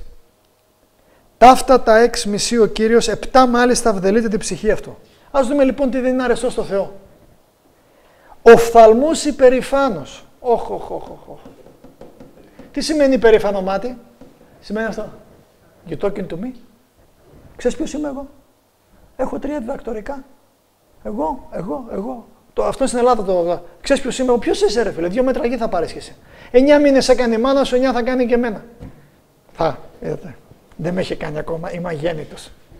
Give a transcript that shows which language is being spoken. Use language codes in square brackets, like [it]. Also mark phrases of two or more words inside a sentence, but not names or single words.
[el] Ταύτα τα 6 μισεί ο Κύριος, 7 μάλιστα βδελείται την ψυχή αυτού. Ας δούμε λοιπόν τι δεν είναι αρεστό στο Θεό. Οφθαλμούς υπερηφάνος. Τι σημαίνει υπερήφανο μάτι? Σημαίνει αυτό. [en] You talking to me? [el] Ξέρεις ποιος είμαι εγώ? Έχω 3 διδακτορικά. Εγώ. Αυτό στην Ελλάδα το. Ξέρεις ποιος είμαι εγώ? Ποιος είσαι ρε φίλε? 2 μέτρα γη θα πάρεις και εσύ. 9 μήνες έκανε η μάνα σου, 9 θα κάνει και εμένα. Είδατε. Δεν με έχει κάνει ακόμα. Είμαι αγέννητος.